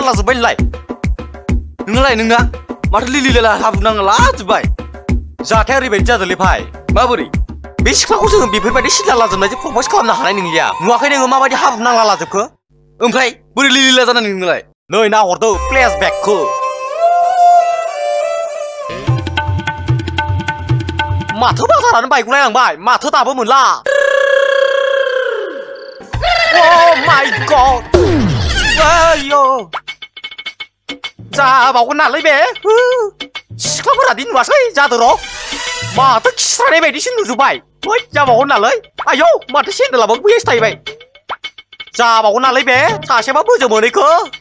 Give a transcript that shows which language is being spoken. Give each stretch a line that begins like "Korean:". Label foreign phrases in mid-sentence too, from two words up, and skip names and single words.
Bodo: लाजोब्बाय नोंलाय नोंना माथो लिलिला हाब्रुनांला लाजोब्बाय जाथाया ओरैबायदि जादोंलै भाइ माबोरै बे सिख्लाखौ जोङो बेफोरबायदि सिदला लाजोबनायजों प्रप'ज खालामनो हानाय नंलिया नुवाखै नोङो माबायदि हाब्रुनांला लाजोबखो ओमफ्राय बोरै लिलिला जानानै नोंलाय नै नाहरदो फ्लेशबेकखौ माथो बाजारानो बायगुलायलांबाय माथो दाबो मोनला
English: Oh my god
Bodo: आयो जाबावगोन नालाय बे सिख्लाफोरा दि नुवासै जादों र' माथो खिस्रानाय बायदिसो नुजोब्बाय ओइ जाबावगोन नालाय आयौ माथो सेन्देलाबो बैयावसो थाहैबाय जाबावगोन नालाय बे सासेबा बोजो मोनैखो